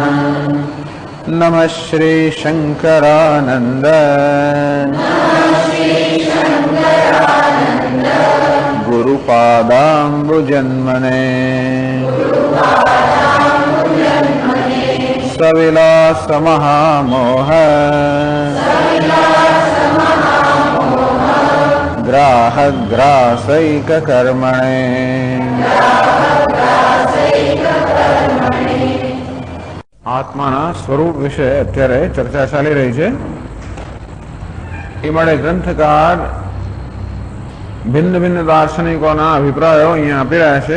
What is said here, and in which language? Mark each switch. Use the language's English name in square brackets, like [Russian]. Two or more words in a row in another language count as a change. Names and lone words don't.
[Sanskrit] नमः श्री शंकरानंद गुरुपादाम्बुजन्मने सविलास महामोह ग्राहग्रासैक कर्मणे। [Gujarati] આત્માના સ્વરૂપ વિશે અત્યારે ચર્ચા ચાલી રહી છે. એ માટે ગ્રંથકાર ભિન્ન ભિન્ન દાર્શનિકોના અભિપ્રાયો અહીંયા આપી રહ્યા છે.